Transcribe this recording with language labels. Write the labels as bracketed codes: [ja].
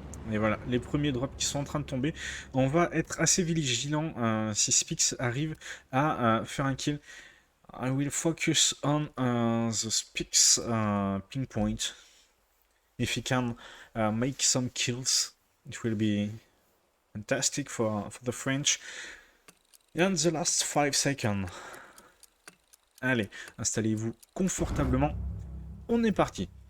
[fr] Et voilà, les premiers drops qui sont en train de tomber. On va être assez vigilant si Spix arrive à faire un kill. [en] I will focus on the Spix ping point. If he can make some kills, it will be fantastic for the French. And the last 5 seconds. [fr] Allez, installez-vous confortablement. On est parti.